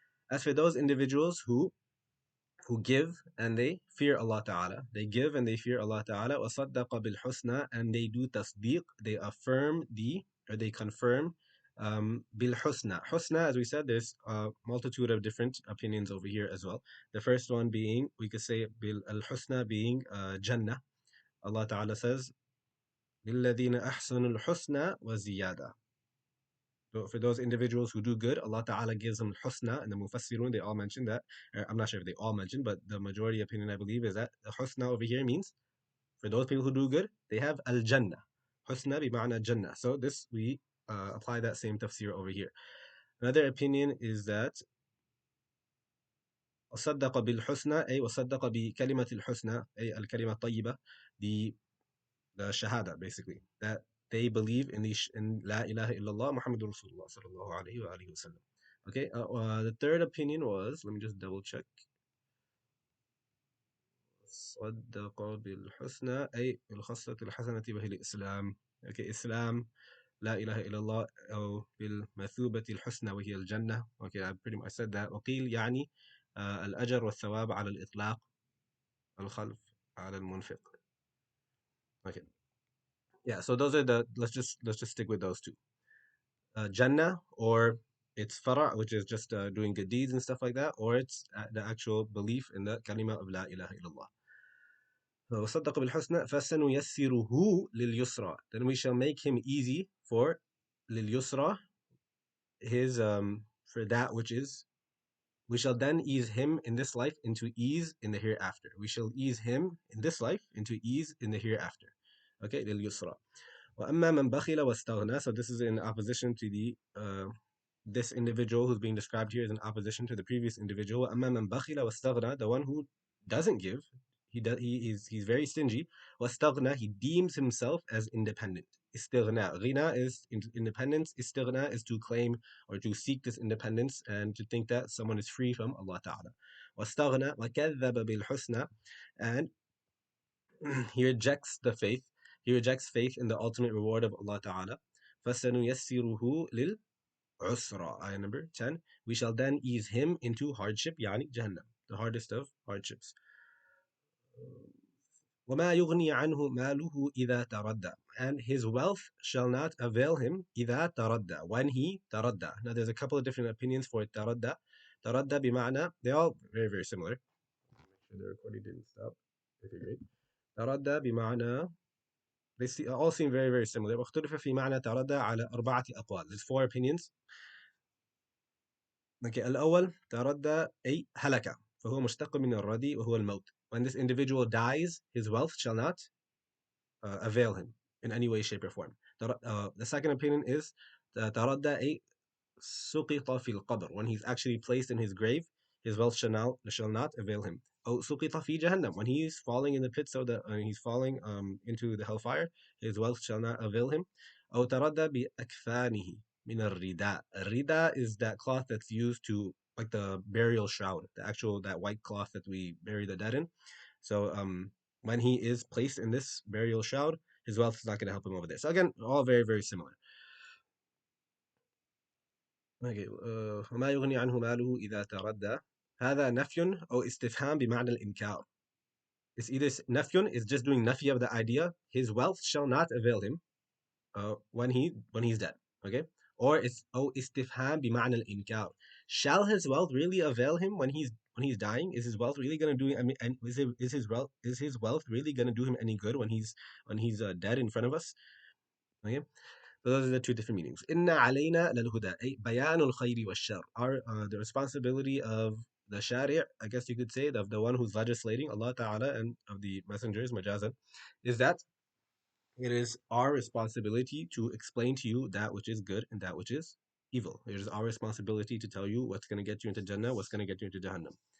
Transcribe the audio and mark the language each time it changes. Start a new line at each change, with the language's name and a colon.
English: As for those individuals who give and they fear Allah Ta'ala, they give and they fear Allah Ta'ala,
Arabic: وَصَدَّقَ بِالْحُسْنَى,
English: and they do tasdeeq, they affirm or they confirm bil husna. Husna, as we said, there's a multitude of different opinions over here as well. The first one being, we could say bil al husna being Jannah. Allah Ta'ala says,
Arabic: لِلَّذِينَ أَحْسَنُوا الْحُسْنَى وَزِيَادَةً.
English: So for those individuals who do good, Allah Ta'ala gives them husna, and the mufassirun, they all mention that. I'm not sure if they all mention, but the majority opinion, I believe, is that the husna over here means, for those people who do good, they have al-jannah. Husna bi ma'na jannah. So this, we apply that same tafsir over here. Another opinion is that
Arabic: وصدق بالحسنى أي وصدق بكلمة الحسنى أي الكلمة الطيبة,
English: the shahada, basically, that they believe in La ilaha illallah Muhammadur Rasulullah sallallahu alayhi wa alihi wasallam. Okay, the third opinion was, let me just double check.
Arabic: صدق بالحسنى أي الخصلة الحسنة وهي الإسلام. Okay, Islam, لا إله إلا الله أو بالمثوبة الحسنى وهي الجنة.
English: Okay, I pretty much said that.
Arabic: وقيل يعني الأجر والثواب على الإطلاق، الخلف على المنفق.
English: Okay, yeah. So those are the. Let's just stick with those two. Jannah, or it's fara', which is just doing good deeds and stuff like that, or it's the actual belief in the kalima of la ilaha illallah.
Arabic: وصدق بالحسنى فسنيسره لليسرى.
English: Then we shall make him easy for لليسرى, his for that which is. We shall then ease him in this life into ease in the hereafter. We shall ease him in this life into ease in the hereafter. Okay, لليسرى.
Arabic: وأما من بخل واستغنى.
English: So this is in opposition to the this individual who's being described here is in opposition to the previous individual.
Arabic: أما من بخل واستغنى,
English: the one who doesn't give, he's very stingy. واستغنى, he deems himself as independent. استغنى, غنى is independence. استغنى is to claim or to seek this independence and to think that someone is free from Allah Ta'ala.
Arabic: واستغنى وكذب بالحسنى,
English: and he rejects the faith. He rejects faith in the ultimate reward of Allah Ta'ala.
Arabic: فَسَنُيَسِّرُهُ لِلْعُسْرَى.
English: Ayah number 10. We shall then ease him into hardship, يعني Jahannam, the hardest of hardships.
Arabic: وَمَا يُغْنِي عَنْهُ مَالُهُ إِذَا تَرَدَّى.
English: And his wealth shall not avail him
Arabic: إِذَا تَرَدَّى,
English: when he تَرَدَّى. Now there's a couple of different opinions for تَرَدَّى.
Arabic: تَرَدَّى بمعنى,
English: they're all very, very similar. Make sure the recording didn't stop. Okay, great.
Arabic: تَرَدَّى بمعنى,
English: they all seem very, very similar.
Arabic: واختلف في معنى تردى على أربعة أقوال.
English: There's four opinions.
Arabic: Okay, الأول تردى أي هلك, فهو مشتق من الردي وهو الموت.
English: When this individual dies, his wealth shall not avail him in any way, shape, or form. The second opinion is
Arabic: تردى أي سقط في القبر.
English: When he's actually placed in his grave, his wealth shall not avail him.
Arabic: أو سقط في جهنم.
English: When he's falling in the pit, so that he's falling into the hellfire, his wealth shall not avail him.
Arabic: أو تردى بأكفانه من الرداء.
English: الرداء is that cloth that's used to, like the burial shroud, the actual, that white cloth that we bury the dead in. So when he is placed in this burial shroud, his wealth is not going to help him over there. So again, all very, very similar. Okay.
Arabic: وما يغني عنه ماله إذا تردى. هذا نفي أو استفهام بمعنى الإنكار.
English: It's either نفي is just doing nafi of the idea, his wealth shall not avail him when he's dead. Okay. Or it's
Arabic: أو استفهام بمعنى الإنكار.
English: Shall his wealth really avail him when he's dying? Is his wealth really going to do? I mean, and is his wealth really going to do him any good when he's dead in front of us? Okay. So those are the two different meanings.
Arabic: إن علينا للهدى أي بيان الخير والشر.
English: The responsibility of the shari', I guess you could say, of the one who's legislating, Allah Ta'ala, and of the messengers, majazan, is that it is our responsibility to explain to you that which is good and that which is evil. It is our responsibility to tell you what's going to get you into Jannah, what's going to get you into Jahannam.